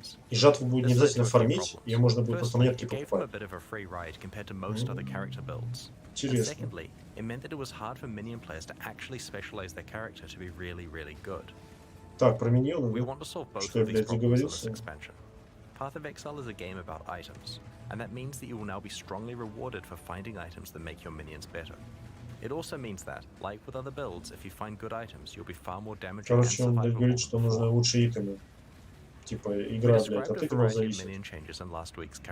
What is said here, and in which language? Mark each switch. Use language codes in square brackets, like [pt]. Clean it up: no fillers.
[ru] И жатву будет не обязательно фармить, ее можно будет просто монетки покупать. Интересно. Так, про миньонов, что я, блядь, договорился? [en] Path of Exile is a game about items, and that means that you will now be strongly rewarded for finding items that make your minions better. It also means that, like with other builds, if you find good items, you'll be far more damaging and [ru] Короче, он говорит, что нужны лучшие итемы. Типа, игра, блядь, от итемов зависит.